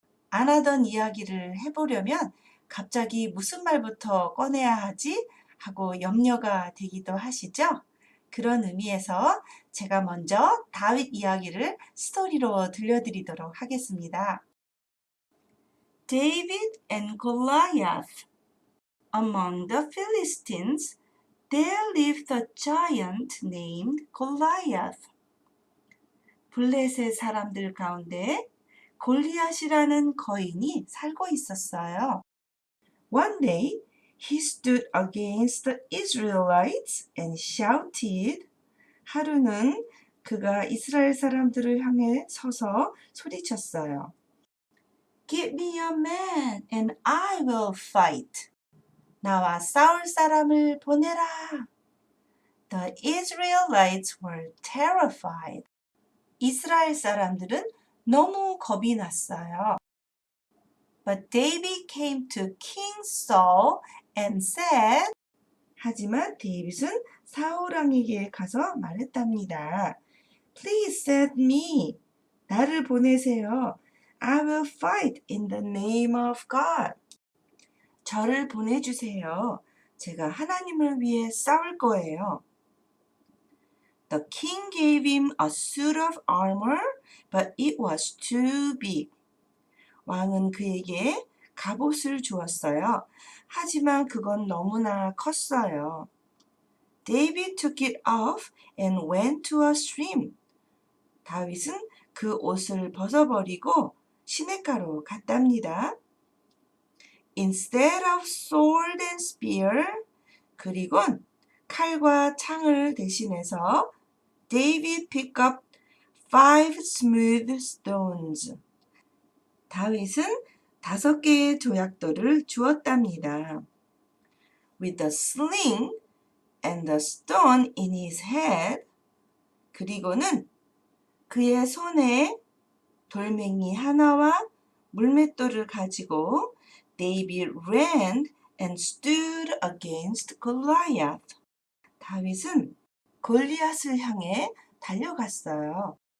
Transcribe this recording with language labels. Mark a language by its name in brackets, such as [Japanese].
[Korean] 안 하던 이야기를 해보려면 갑자기 무슨 말부터 꺼내야 하지? 하고 염려가 되기도 하시죠? 그런 의미에서 제가 먼저 다윗 이야기를 스토리로 들려드리도록 하겠습니다. [English] David and Goliath. Among the Philistines, there lived a giant named Goliath. [Korean] 블레셋 사람들 가운데 골리앗이라는 거인이 살고 있었어요. [English] One day, he stood against the Israelites and shouted. [Korean] 하루는 그가 이스라엘 사람들을 향해 서서 소리쳤어요. [English] Give me a man and I will fight. [Korean] 나와 싸울 사람을 보내라. [English] The Israelites were terrified. [Korean] 이스라엘 사람들은 너무 겁이 났어요. [English] But David came to King Saul and said, [Korean] 하지만 데이빗은 사울 왕에게 가서 말했답니다. [English] Please send me. [Korean] 나를 보내세요. [English] I will fight in the name of God. [Korean] 저를 보내주세요. 제가 하나님을 위해 싸울 거예요. [English] The king gave him a suit of armor, but it was too big. [Korean] 왕은 그에게 갑옷을 주었어요. 하지만 그건 너무나 컸어요. [English] David took it off and went to a stream. [Korean] 다윗은 그 옷을 벗어버리고 시냇가로 갔답니다. [English] Instead of sword and spear, [Korean] 그리곤 칼과 창을 대신해서 [English] David picked up 5 smooth stones. [Korean] 다윗은 5개의 조약돌을 주었답니다. [English] With the sling and the stone in his head, [Korean] 그리고는 그의 손에 돌멩이 하나와 물맷돌을 가지고 [English] David ran and stood against Goliath. [Korean] 다윗은 골리앗을 향해 달려갔어요.